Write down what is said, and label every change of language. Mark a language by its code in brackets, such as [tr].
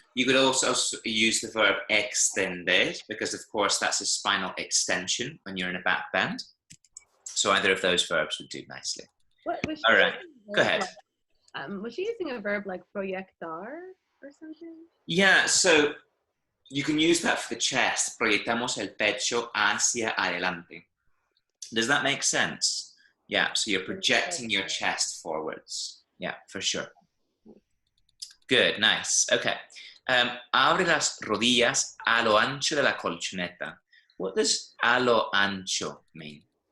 [en] You could also use the verb extender, because of course that's a spinal extension when you're in a back bend. So either of those verbs would do nicely. All right, go ahead. Was she using a verb like proyectar or something? Yeah, so you can use that for the chest. [es] Proyectamos el pecho hacia adelante. [en] Does that make sense? Yeah, so you're projecting your chest forwards. Yeah, for sure. Good, nice. Okay. [es] Abre las rodillas a lo ancho de la colchoneta. [en] What does [es] a lo ancho [en] mean?